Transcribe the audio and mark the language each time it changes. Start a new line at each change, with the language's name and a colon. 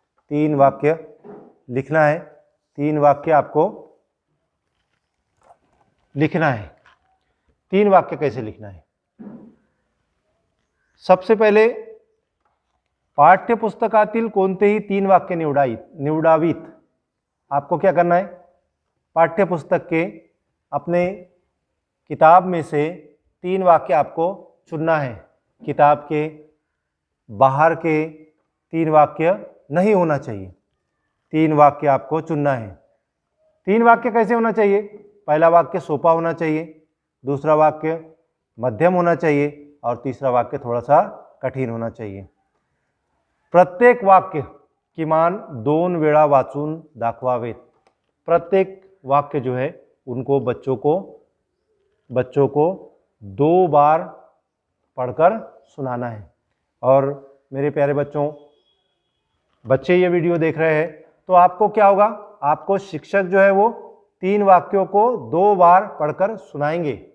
Hindi: 3 वाक्य लिखना है। 3 वाक्य आपको लिखना है। 3 वाक्य कैसे लिखना है?
Marathi: सबसे पहले पाठ्यपुस्तकातील कोणतेही 3 वाक्य निवडावीत।
Hindi: आपको क्या करना है? पाठ्यपुस्तक के, अपने किताब में से 3 वाक्य आपको चुनना है। किताब के बाहर के 3 वाक्य नहीं होना चाहिए। 3 वाक्य आपको चुनना है। 3 वाक्य कैसे होना चाहिए? पहला वाक्य सोपा होना चाहिए, दूसरा वाक्य मध्यम होना चाहिए और तीसरा वाक्य थोड़ा सा कठिन होना चाहिए।
Marathi: प्रत्येक वाक्य किमान 2 वेळा वाचून दाखवावेत।
Hindi: प्रत्येक वाक्य जो है उनको बच्चों को 2 बार पढ़कर सुनाना है। और मेरे प्यारे बच्चे ये वीडियो देख रहे हैं तो आपको क्या होगा, आपको शिक्षक जो है वो 3 वाक्यों को 2 बार पढ़कर सुनाएंगे।